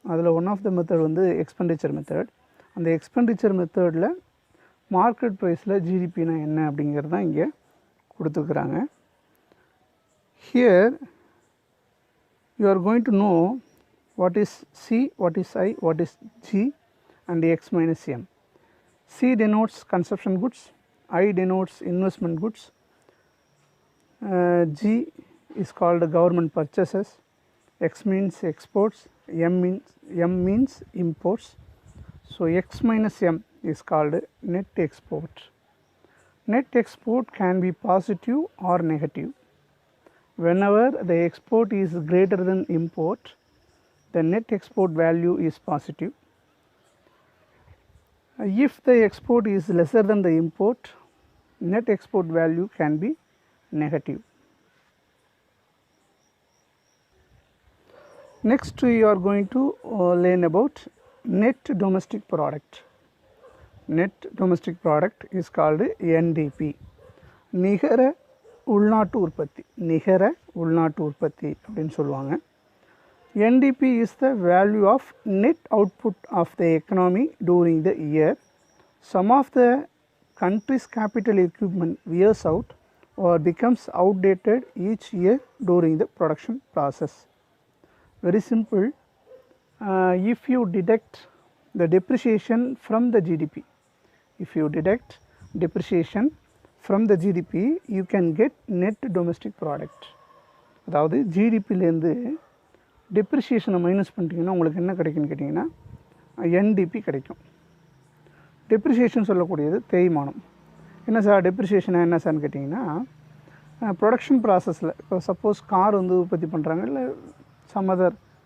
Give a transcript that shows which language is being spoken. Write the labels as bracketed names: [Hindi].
[Tamil] அதில் [English] one of the method [Tamil] வந்து expenditure method. அந்த எக்ஸ்பெண்டிச்சர் மெத்தடில் மார்க்கெட் ப்ரைஸில் ஜிடிபினா என்ன அப்படிங்கிறது தான் இங்கே கொடுத்துருக்குறாங்க. [English] Here you are going to know what is C, what is I, what is G and X minus M. C denotes consumption goods, I denotes investment goods, G is called government purchases, X means exports, M means imports. So X minus M is called net export. Net export can be positive or negative. Whenever the export is greater than import, the net export value is positive. If the export is lesser than the import, net export value can be negative. Next we are going to learn about net domestic product. Net domestic product is called NDP. [Tamil] நிகர உள்நாட்டு உற்பத்தி, நிகர உள்நாட்டு உற்பத்தி அப்படின்னு சொல்லுவாங்க. [English] NDP is the value of net output of the economy during the year. Some of the country's capital equipment wears out or becomes outdated each year during the production process. Very simple. If you deduct the depreciation from the GDP, if you deduct depreciation from the GDP, you can get net domestic product. [Tamil] அதாவது ஜிடிபிலேருந்து டெப்ரிசியேஷனை minus பண்ணிட்டீங்கன்னா உங்களுக்கு என்ன கிடைக்குன்னு கேட்டிங்கன்னா NDB கிடைக்கும். Depreciation சொல்லக்கூடியது தேய்மானம். என்ன சார் டெப்ரிசியேஷன் என்ன சார்னு கேட்டிங்கன்னா ப்ரொடக்ஷன் ப்ராசஸில் இப்போ சப்போஸ் கார் வந்து உற்பத்தி பண்ணுறாங்க இல்லை சம் அதர்